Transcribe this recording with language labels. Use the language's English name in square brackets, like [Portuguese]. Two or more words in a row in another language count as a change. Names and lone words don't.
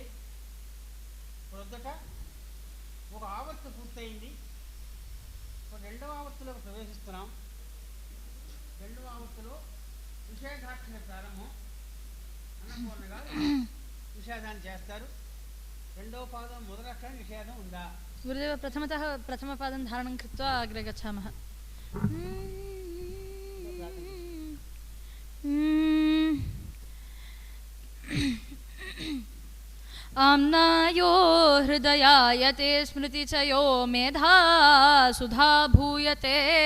[Telugu] ప్రొద్దుట ఒక ఆవర్తు పూర్తయింది. రెండవ ఆవర్తులోకి ప్రవేశిస్తున్నాం. రెండవ ఆవర్తులో నిషేధాక్షర ప్రారంభం. అన్నపూర్ణ గారు నిషేధాన్ని చేస్తారు. రెండవ పాదం మొదటి అక్షరం నిషేధం ఉందా? [Sanskrit] गुरुदेव प्रथमतः प्रथमपादं धारणं कृत्वा अग्रे गच्छामः। आम्नायो हृदयायते स्मृतिचयो मेधा सुधा भूयते